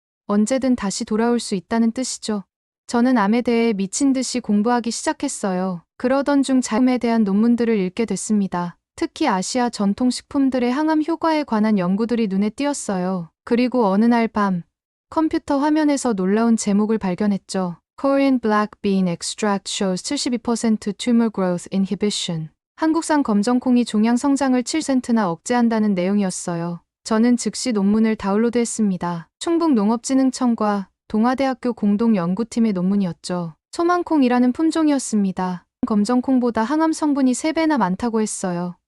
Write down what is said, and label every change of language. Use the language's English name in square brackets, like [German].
[Korean] 언제든 다시 돌아올 수 있다는 뜻이죠. 저는 암에 대해 미친 듯이 공부하기 시작했어요. 그러던 중 암에 대한 논문들을 읽게 됐습니다. 특히 아시아 전통식품들의 항암 효과에 관한 연구들이 눈에 띄었어요. 그리고 어느 날 밤, 컴퓨터 화면에서 놀라운 제목을 발견했죠. [English] Korean Black Bean Extract shows 72% tumor growth inhibition. [Korean] 한국산 검정콩이 종양 성장을 7%나 억제한다는 내용이었어요. 저는 즉시 논문을 다운로드했습니다. 충북농업진흥청과 동아대학교 공동연구팀의 논문이었죠. 소망콩이라는 품종이었습니다. 검정콩보다 항암 성분이 3배나 많다고 했어요.